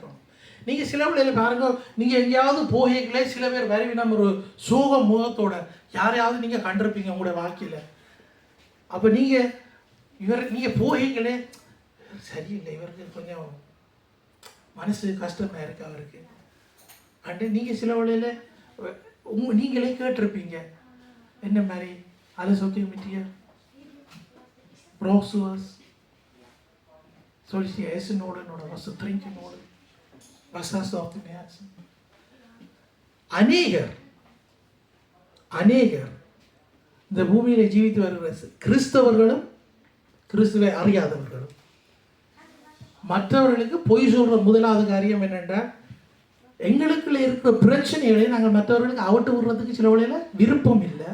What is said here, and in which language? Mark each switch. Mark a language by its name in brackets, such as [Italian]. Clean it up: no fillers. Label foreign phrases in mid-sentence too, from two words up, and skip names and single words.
[Tamil] நீங்கள் சில பிள்ளைகள் பாருங்க, நீங்கள் எங்கேயாவது போகீங்களே, சில பேர் வருவினம் ஒரு சோக முகத்தோட யாரையாவது நீங்கள் கண்டிருப்பீங்க உங்களோட வாழ்க்கையில். அப்போ நீங்கள் போகீங்களே, சரியில்லை, இவருக்கு கொஞ்சம் மனசு கஷ்டமாக இருக்கு அவருக்கு அண்டு நீங்கள் சில வேளையில் நீங்களே கேட்டிருப்பீங்க, என்ன மாதிரி [German] alles okay mit dir? Brauchst du was? Soll ich dir essen holen oder was zu trinken holen? Was hast du auf dem Herzen? [Tamil] அநேகர் இந்த பூமியில ஜீவித்து வருகிற கிறிஸ்தவர்களும் கிறிஸ்துவை அறியாதவர்களும் மற்றவர்களுக்கு பொய் சொல்ற முதலாவது காரியம் என்னென்றால், எங்களுக்குள்ள இருக்கிற பிரச்சனைகளை நாங்கள் மற்றவர்களுக்கு அவிட்டு விடுறதுக்கு சில வழியில் விருப்பம் இல்லை.